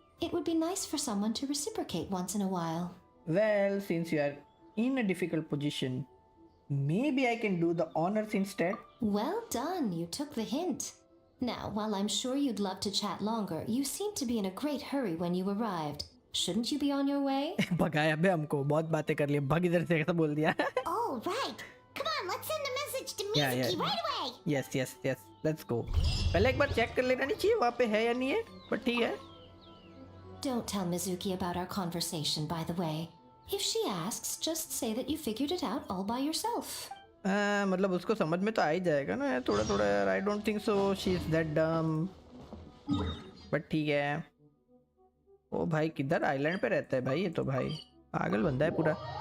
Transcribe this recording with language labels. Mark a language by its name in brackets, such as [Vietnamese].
[English] It would be nice for someone to reciprocate once in a while. Well, since you are in a difficult position, maybe I can do the honors instead. Well done, you took the hint. Now, while I'm sure you'd love to chat longer, you seemed to be in a great hurry when you arrived. Shouldn't you be on your way? [Hindi] भगाया बे हमको बहुत बातें कर ली भाग इधर से ऐसा बोल दिया. [English] Oh, right. Come on, let's send a message to Mizuki right away. Yes. Let's go. [Hindi] पहले एक बार चेक कर लेना नहीं चाहिए वहाँ पे है या नहीं है, पर ठीक है. [English] Don't tell Mizuki about our conversation, by the way. If she asks, just say that you figured it out all by yourself. [Hindi] मतलब उसको समझ में तो आ ही जाएगा ना थोड़ा यार. [English] I don't think so she is that dumb. But [Hindi] ठीक है. ओ भाई किधर आइलैंड पे रहता है भाई ये तो भाई पागल बंदा है पूरा.